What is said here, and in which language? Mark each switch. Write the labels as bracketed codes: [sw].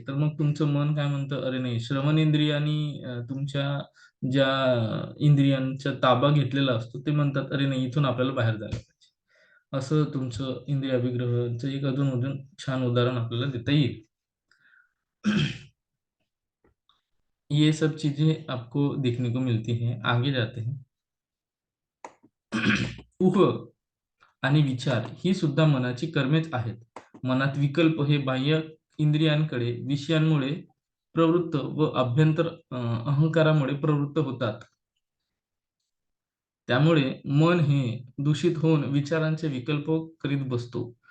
[mr] तर मग तुमचं मन काय म्हणतं, "अरे नाही." श्रवणेंद्रिय आणि तुमच्या ज्या इंद्रियांचा ताबा घेतलेला असतो, ते म्हणतात, "अरे नाही, इथून आपल्याला बाहेर जायला पाहिजे." असं तुमचं इंद्रिय अभिग्रहाचं एक अधून-मधून छान उदाहरण आपल्याला देता येईल. [hi] ये सब चीज़ें आपको देखने को मिलती हैं. आगे जाते हैं. [mr] ऊह आणि विचार ही सुद्धा मनाची कर्मेच आहेत. मनात विकल्प हे बाह्य इंद्रियांकडे विषयांमुळे प्रवृत्त व अभ्यंतर अहंकारामुळे प्रवृत्त होतात. त्यामुळे मन हे दूषित होऊन विचारांचे विकल्प करीत बसतो.